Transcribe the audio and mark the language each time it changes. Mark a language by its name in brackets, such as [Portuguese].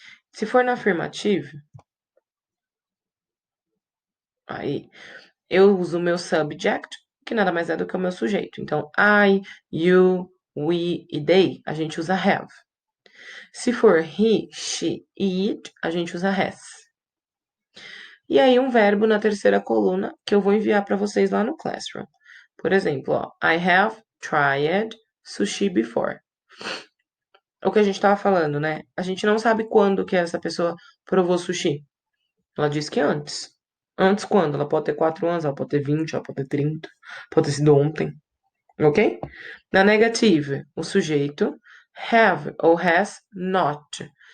[Portuguese] Se for na afirmativa, aí eu uso o meu subject, que nada mais é do que o meu sujeito. Então, I, you, we e they, a gente usa have. Se for he, she e it, a gente usa has. E aí um verbo na terceira coluna que eu vou enviar para vocês lá no Classroom. Por exemplo, ó, [English] I have tried sushi before. [Portuguese] O que a gente estava falando, né? A gente não sabe quando que essa pessoa provou sushi. Ela disse que antes. Antes quando? Ela pode ter 4 anos, ela pode ter 20, ela pode ter 30, pode ter sido ontem. Ok? Na negativa, o sujeito have ou has not.